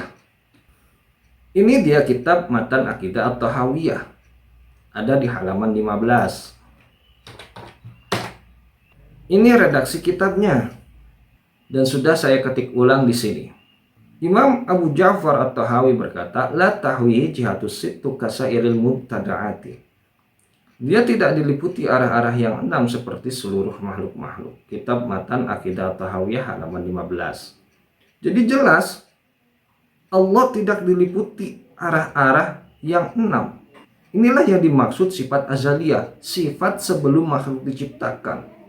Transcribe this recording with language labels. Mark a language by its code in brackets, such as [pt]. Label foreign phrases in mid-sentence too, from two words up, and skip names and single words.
[id] Ini dia kitab Matan Aqidah At-Tahawiyah. Ada di halaman 15. Ini redaksi kitabnya. Dan sudah saya ketik ulang di sini. [ar] Imam Abu Ja'far At-Tahawi berkata, لا تحويه الجهات الست كسائر المبتدعات. [id] Dia tidak diliputi arah-arah yang 6 seperti seluruh makhluk-makhluk. Kitab Matan Aqidah At-Tahawiyah halaman 15. Jadi jelas Allah tidak diliputi arah-arah yang 6. Inilah yang dimaksud sifat azaliyah, sifat sebelum makhluk diciptakan.